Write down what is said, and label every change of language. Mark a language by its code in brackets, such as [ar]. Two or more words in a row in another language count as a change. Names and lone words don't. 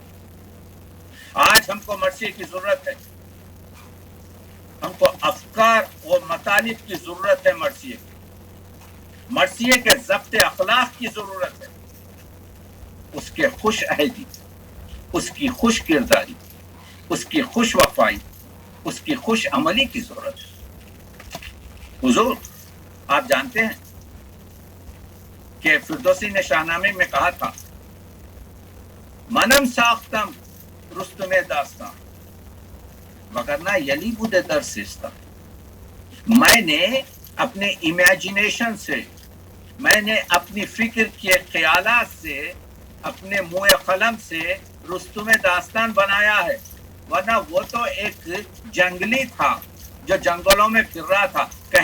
[ur] آج ہم کو مرثیے کی ضرورت ہے، ہم کو افکار اور مطالب کی ضرورت ہے، مرثیے کے ضبط اخلاق کی ضرورت ہے، اس کے خوش عہدی، اس کی خوش کرداری، اس کی خوش وفائی، اس کی خوش عملی کی ضرورت ہے۔ حضور آپ جانتے ہیں کہ فردوسی نے شاہنامے میں کہا تھا، [fa] منم ساختم رستم داستان وگرنہ یلی بود در سیستان۔ [ur] میں نے اپنے امیجنیشن سے، میں نے اپنی فکر کے خیالات سے، اپنے منہ قلم سے رستم داستان بنایا ہے، ورنہ وہ تو ایک جنگلی تھا جو جنگلوں میں پھر رہا تھا۔